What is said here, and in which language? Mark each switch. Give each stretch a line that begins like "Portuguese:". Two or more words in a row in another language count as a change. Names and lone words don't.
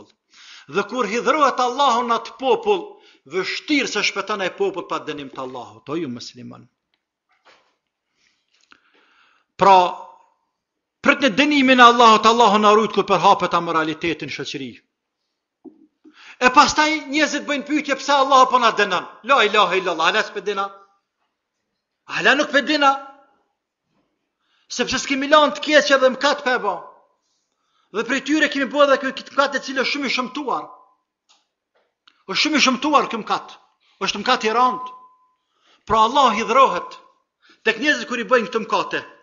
Albanian: Dhe kur hidhrohet Allahu në atë popull, vështirë se shpëton ai popull pa dënim të Allahut, o ju musliman. Pra, prit në dënimin e Allahut, Allahu na rujt kur përhapet amoraliteti në shoqëri. E pastaj njerëzit bëjnë pyetje pse Allahu po na dënon.
Arabic: لا إله إلا الله,
Albanian: ala s'pedina. Ala nuk pedina. Sepse s'kemi lanë të keqe dhe mëkat për e ba. Dhe prej tyre kemi bo dhe këtë mëkat e cilë është shumë i shëmtuar. është shumë i shëmtuar këtë mëkat. është mëkat i randë. Pra Allah hidhrohet tek njerëzit kur i bëjnë këtë mëkate.